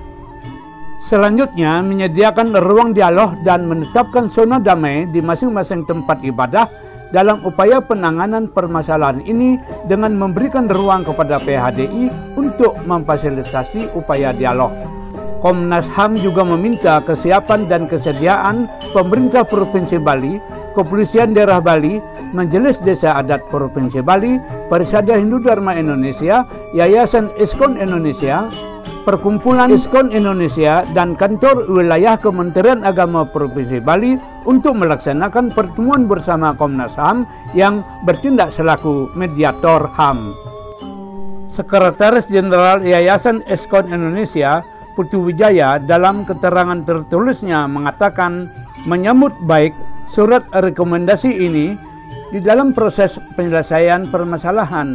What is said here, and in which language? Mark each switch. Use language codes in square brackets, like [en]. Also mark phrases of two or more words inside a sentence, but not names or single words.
[id] Selanjutnya, menyediakan ruang dialog dan menetapkan zona damai di masing-masing tempat ibadah dalam upaya penanganan permasalahan ini dengan memberikan ruang kepada PHDI untuk memfasilitasi upaya dialog. Komnas HAM juga meminta kesiapan dan kesediaan pemerintah Provinsi Bali, Kepolisian Daerah Bali, Majelis Desa Adat Provinsi Bali, Parisada Hindu Dharma Indonesia, Yayasan ISKCON Indonesia, Perkumpulan ISKCON Indonesia, dan Kantor Wilayah Kementerian Agama Provinsi Bali untuk melaksanakan pertemuan bersama Komnas HAM yang bertindak selaku mediator HAM. Sekretaris Jenderal Yayasan ISKCON Indonesia, Putu Wijaya, dalam keterangan tertulisnya mengatakan menyambut baik surat rekomendasi ini di dalam proses penyelesaian permasalahan.